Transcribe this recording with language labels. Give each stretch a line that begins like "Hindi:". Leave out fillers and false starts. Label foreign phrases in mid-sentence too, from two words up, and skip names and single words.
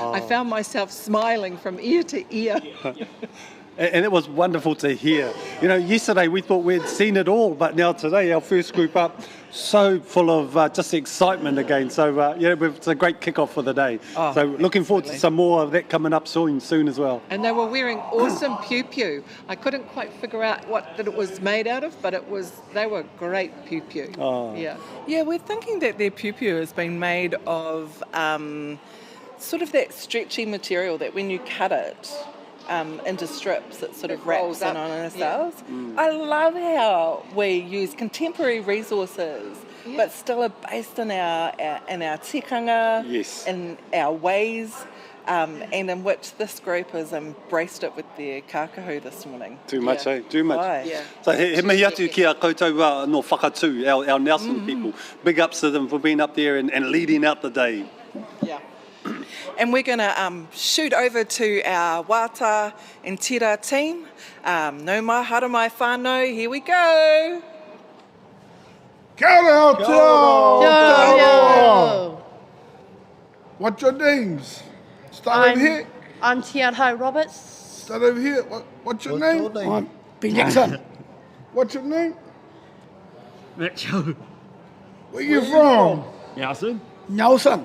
English: I found myself smiling from ear to ear. And it was wonderful to hear. You know, yesterday we thought we'd seen it all, but now today our first group up, so full of just excitement again. So, it's a great kick-off for the day. Oh, so looking forward to some more of that coming up soon as well. And they were wearing awesome piu-piu. I couldn't quite figure out what that it was made out of, but they were great piu-piu. Oh. Yeah. Yeah, we're thinking that their piu-piu has been made of sort of that stretchy material that when you cut it into strips, it sort of wraps in on ourselves. Yeah. I love how we use contemporary resources, but still are based in our tikanga, Yes. in our ways, and in which this group has embraced it with their kākahu this morning. Too much, eh? Too much. Right. Yeah.
Māori: So he mihi atu ki a koutou no Whakatū,
English: our Nelson people. Big ups to them for being up there and leading out the day. Yeah. And we're going to shoot over to our wāta and tira team.
Māori: No mai hara mai whānau,
English: here we go.
Māori: Kia ora, Aotearoa.
English: What's your names? Start over here. I'm Te Anga Roberts. Start over here. What's your name? I'm Ben Jackson. What's your name? Mitchell. Where you from? Nelson. Nelson.